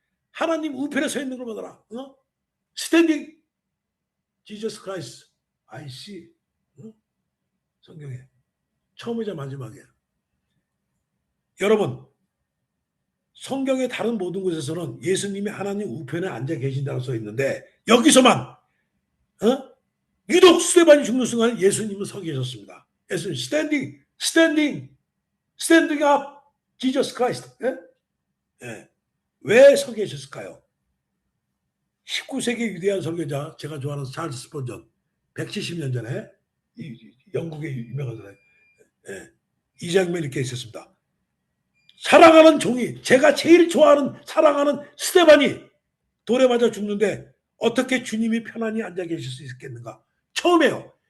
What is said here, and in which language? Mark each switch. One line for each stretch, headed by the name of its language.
Korean: 하나님 우편에 서 있는 걸 보더라.
English: Standing Jesus Christ, I see.
Korean: 성경에 처음이자 마지막이야. 여러분, 성경의 다른 모든 곳에서는 예수님이 하나님 우편에 앉아 계신다고 써 있는데 여기서만 유독 스데반이 죽는 순간 예수님은 서 계셨습니다. 예수님 standing up Jesus Christ. 예? 예. 왜 서 계셨을까요? 19세기 위대한 설교자, 제가 좋아하는 찰스 스펀전, 170년 전에 영국의 유명한 사람, 이 장면이 이렇게 있었습니다. 사랑하는 종이, 제가 제일 좋아하는 사랑하는 스데반이 돌에 맞아 죽는데 어떻게 주님이 편안히 앉아 계실 수 있겠는가? 처음에요.